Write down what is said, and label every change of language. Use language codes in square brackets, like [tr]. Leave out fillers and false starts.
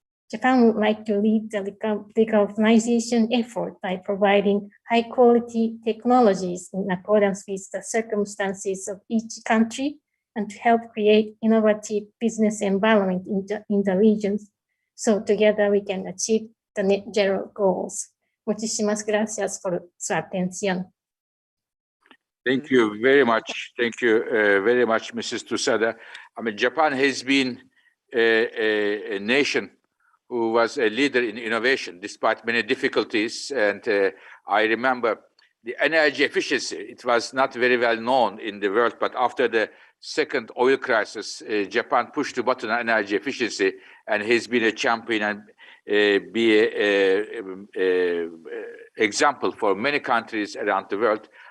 [en] Japan would like to lead the decarbonization effort by providing high-quality technologies in accordance with the circumstances of each country and to help create innovative business environment in the regions, so together we can achieve the net zero goals. [es] Muchísimas gracias por su atención. [en] Thank you very much. Thank you very much, Mrs. Tusada. I mean, Japan has been a nation who was a leader in innovation despite many difficulties. And I remember the energy efficiency. It was not very well known in the world, but after the second oil crisis, Japan pushed the button on energy efficiency and has been a champion and be an example for many countries around the world.